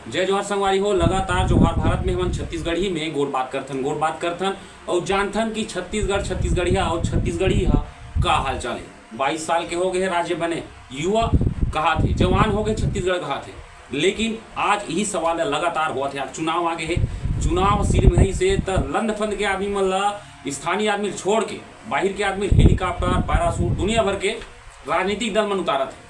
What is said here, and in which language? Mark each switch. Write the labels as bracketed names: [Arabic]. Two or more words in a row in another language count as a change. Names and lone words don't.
[Chhattisgarhi] जय जोहार संगवारी हो। लगातार जोहार भारत में हमन छत्तीसगढ़ी में गोड़ बात करथन और जानथन कि छत्तीसगढ़िया और छत्तीसगढ़ी का हाल चाल है। 22 साल के हो गए राज्य बने, युवा कहा थे, जवान हो गए छत्तीसगढ़ कहा थे। लेकिन आज यही सवाल लगातार हुआ थे। चुनाव आगे है, चुनाव सिर में से लंद फंद के आदमी मतलब स्थानीय आदमी छोड़ के बाहर के आदमी हेलीकॉप्टर पैरासूट दुनिया भर के राजनीतिक दल में उतारा थे।